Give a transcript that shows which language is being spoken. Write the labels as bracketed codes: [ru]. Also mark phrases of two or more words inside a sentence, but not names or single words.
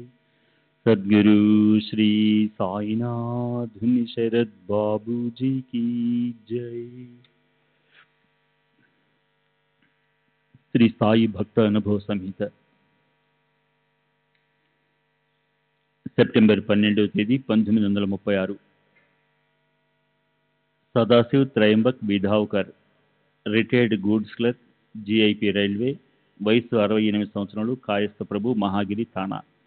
[hi] सद्गुरु श्री साईनाथ शरद बाबू जी की जय। श्री साई भक्त अनुभव संहित [te] సెప్టెంబర్ 12వ తేదీ 1936 సదాశివ్ త్రయంబక్ బిధావ్కర్ [en] retired goods clerk [te] జిఐపి రైల్వే వయసు 68 సంవత్సరాలు కాయస్థ ప్రభు మహాగిరి థానా